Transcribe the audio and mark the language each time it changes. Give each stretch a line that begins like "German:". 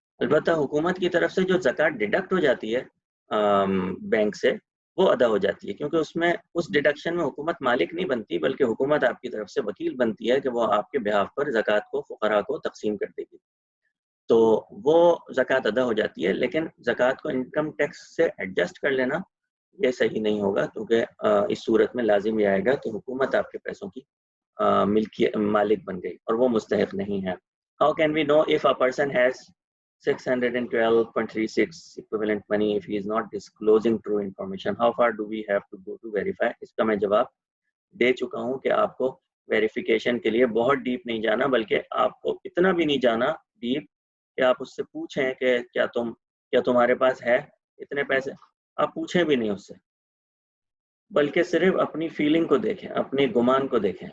Urdu: البتہ حکومت کی طرف سے جو زکوٰۃ ڈیڈکٹ ہو جاتی ہے بینک سے, وہ ادا ہو جاتی ہے, کیونکہ اس میں اس ڈیڈکشن میں حکومت مالک نہیں بنتی, بلکہ حکومت آپ کی طرف سے وکیل بنتی ہے کہ وہ آپ کے بہاف پر زکوٰۃ کو فقراء کو تقسیم کر دے گی. تو وہ زکوٰۃ ادا ہو جاتی ہے. لیکن زکوٰۃ کو انکم ٹیکس سے ایڈجسٹ کر لینا یہ صحیح نہیں ہوگا, کیونکہ اس صورت میں لازم یہ آئے گا کہ حکومت آپ کے پیسوں کی مالک بن گئی اور وہ مستحق نہیں ہے.
English: How can we know if a person has 612.36 equivalent money if he is not disclosing true information? How far do we have to go to verify?
Urdu: اس کا میں جواب دے چکا ہوں کہ آپ کو ویریفیکیشن کے لیے بہت ڈیپ نہیں جانا, بلکہ آپ کو اتنا بھی نہیں جانا ڈیپ کہ آپ اس سے پوچھیں کہ کیا تمہارے پاس ہے اتنے پیسے. آپ پوچھیں بھی نہیں اس سے, بلکہ صرف اپنی فیلنگ کو دیکھیں, اپنے گمان کو دیکھیں.